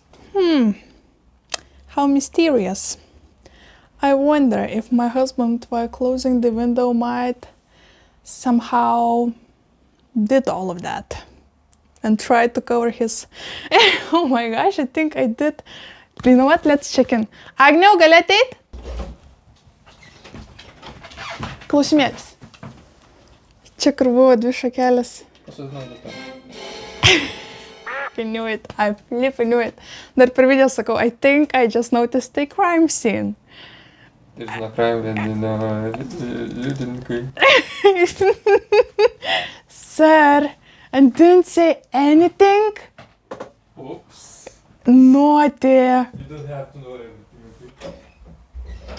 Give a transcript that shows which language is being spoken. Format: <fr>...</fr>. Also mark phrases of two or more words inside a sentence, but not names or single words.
<en>How mysterious. I wonder if my husband, while closing the window, might somehow did all of that and tried to cover his... Oh my gosh, I think I did. You know what? Let's check in.</en> <lt>Agniau, gali ateit? Klausimėlis. Čia kur buvo 2 šakelės.</lt> <en>I knew it. I flipping knew it.</en> <lt>Dar per video sakau,</lt> <en>I think I just noticed a crime scene. It's not crime, liudininkai. Sir, and didn't say anything? Oops. Naughty. You don't have to know everything, okay?</en>